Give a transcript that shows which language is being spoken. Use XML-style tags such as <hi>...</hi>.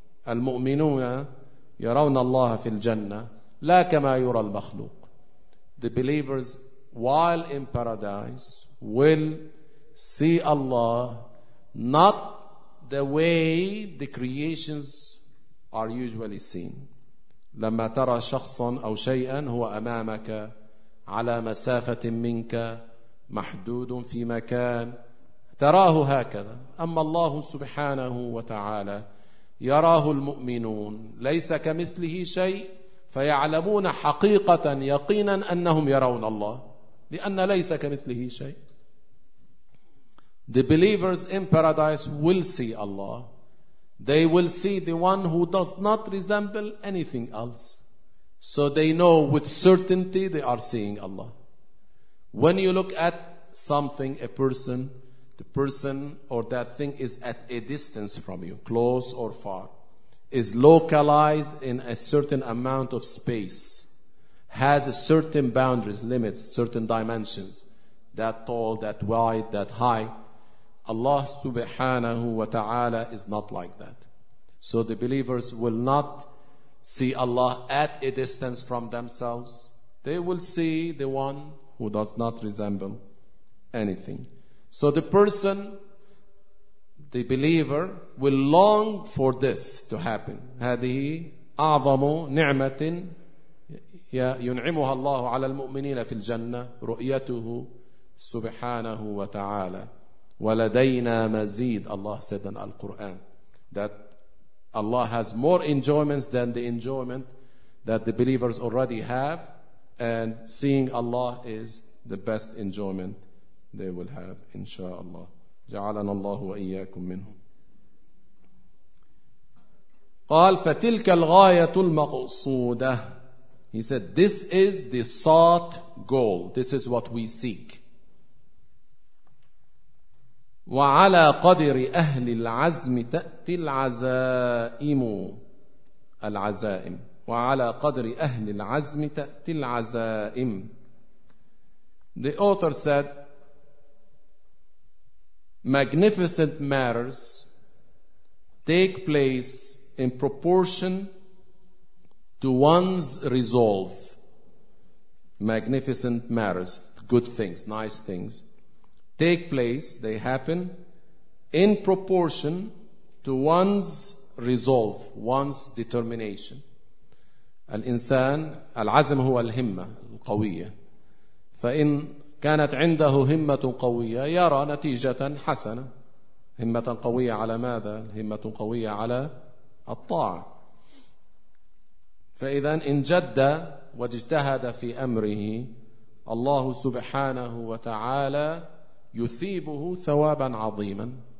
<ar>المؤمنون يرون الله في الجنة لا كما يرى المخلوق.</ar> <en>the believers while in paradise will see Allah not the way the creations are usually seen.</en> <ar>لما ترى شخصا أو شيئا هو أمامك على مسافة منك محدود في مكان تراه هكذا. أما الله سبحانه وتعالى يراه المؤمنون ليس كمثله شيء فيعلمون حقيقة يقينا أنهم يرون الله لأن ليس كمثله شيء.</ar> <en>The believers in paradise will see Allah. They will see the one who does not resemble anything else. So they know with certainty they are seeing Allah. When you look at something, a person, the person or that thing is at a distance from you, close or far, is localized in a certain amount of space, has a certain boundaries, limits, certain dimensions, that tall, that wide, that high. Allah subhanahu wa ta'ala is not like that. So the believers will not see Allah at a distance from themselves. They will see the one who does not resemble anything. So the person, the believer, will long for this to happen.</en> <ar>هذه أعظم نعمة ينعمها الله على المؤمنين في الجنة رؤيته سبحانه وتعالى. وَلَدَيْنَا مَزِيدٌ</ar> <en>Allah said in Al-Quran that Allah has more enjoyments than the enjoyment that the believers already have, and seeing Allah is the best enjoyment they will have, inshallah.</en> <ar>جَعَلَنَا اللَّهُ وَإِيَّاكُمْ مِنْهُمْ. قال فَتِلْكَ الْغَايَةُ الْمَقْصُودَةُ.</ar> <en>He said this is the sought goal, this is what we seek.</en> <ar>وعلى قدر أهل العزم تأتي العزائم. العزائم. وعلى قدر أهل العزم تأتي العزائم.</ar> <en>The author said, magnificent matters take place in proportion to one's resolve. Magnificent matters, good things, nice things, take place, they happen in proportion to one's resolve, one's determination.</en> <ar>الإنسان العزم هو الهمة القوية. فإن كانت عنده همة قوية يرى نتيجة حسنة. همة قوية على ماذا؟ همة قوية على الطاعة. فإذا إن جد واجتهد في أمره الله سبحانه وتعالى يثيبه ثوابا عظيما.</ar>